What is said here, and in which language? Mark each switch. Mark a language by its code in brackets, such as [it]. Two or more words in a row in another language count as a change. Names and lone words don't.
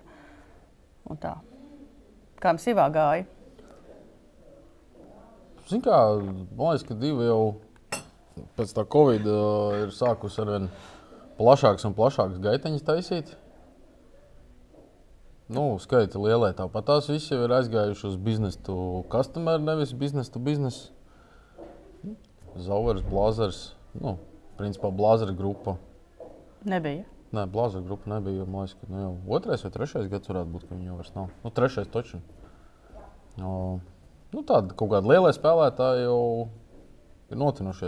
[lv] Un tā. Kā mums Ivā gāja? Zin kā, man liekas, ka divi jau pēc tā Covid ir sākusi arvien plašāks un plašāks gaiteņas taisīt. Skaita lielē tāpat tās visi jau ir aizgājuši uz [en] business to customer, [lv] nevis [en] business to business. [lv] Zauvers, Blazers, principā Blazera grupa. Nebija. Nē, Blazera grupa nebija, jo man liekas, ka jau 2. vai 3. gads varētu būt, ka viņi jau vairs nav. 3. točni. Tāda kaut kāda lielie spēlētāji jau ir notinušies.